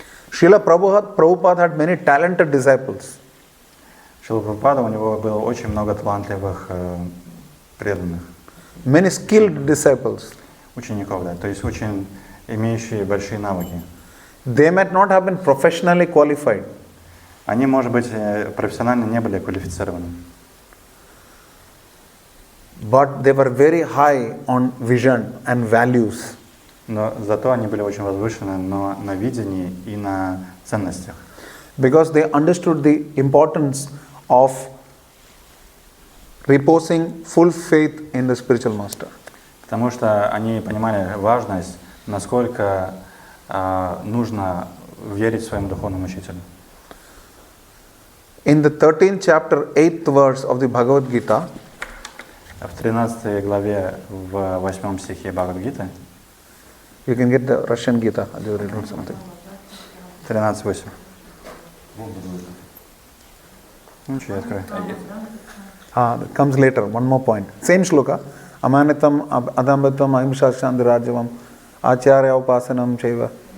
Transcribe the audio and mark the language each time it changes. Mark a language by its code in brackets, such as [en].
[en] Srila Prabhupada had many talented disciples. [ru] Шрила Прабхупада, у него было очень много талантливых преданных. [en] Many skilled disciples. [ru] Учеников, да, то есть очень имеющие большие навыки. [en] They might not have been professionally qualified. [ru] Они, может быть, профессионально не были квалифицированы. [en] But they were very high on vision and values. [ru] Но зато они были очень возвышены на видении и на ценностях. [en] Because they understood the importance of reposing full faith in the spiritual master. [ru] Потому что они понимали важность, насколько нужно верить своему духовному учителю. [en] In the 13th chapter, 8th verse of the Bhagavad Gita, [ru] В 13 главе, в 8 стихе Бхагавад-гиты, [en] you can get the Russian Gita, I'll read or something. 13:8. [ru] Ничего, я открою. [en] It comes later, one more point. Same shloka. [sa] Amanitam adambatam ahimsa shandirajavam acharya upasanam chaiva.